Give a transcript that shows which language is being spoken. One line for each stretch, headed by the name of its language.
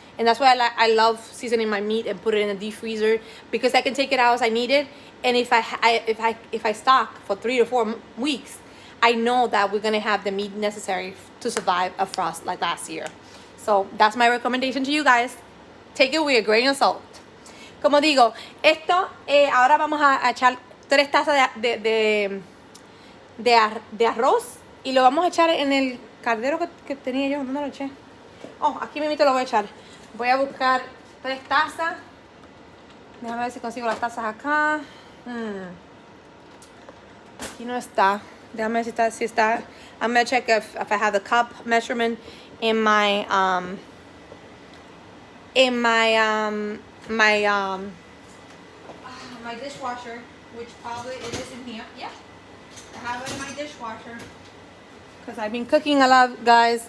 English: And that's why I love seasoning my meat and put it in a deep freezer, because I can take it out as I need it. And if I stock for 3 to 4 weeks, I know that we're gonna have the meat necessary to survive a frost like last year. So that's my recommendation to you guys. Take it with a grain of salt.
Spanish: Como digo, esto ahora vamos a echar 3 tazas de arroz, y lo vamos a echar en el caldero que tenía yo. ¿Dónde lo eché? Oh, aquí mismo lo voy a echar. Voy a buscar 3 tazas. Déjame ver si consigo las tazas acá. Aquí no está. Déjame ver si está.
English: I'm gonna check if I have the cup measurement in my my dishwasher, which probably it is in here. Yeah, I have it in my dishwasher because I've been cooking a lot, guys.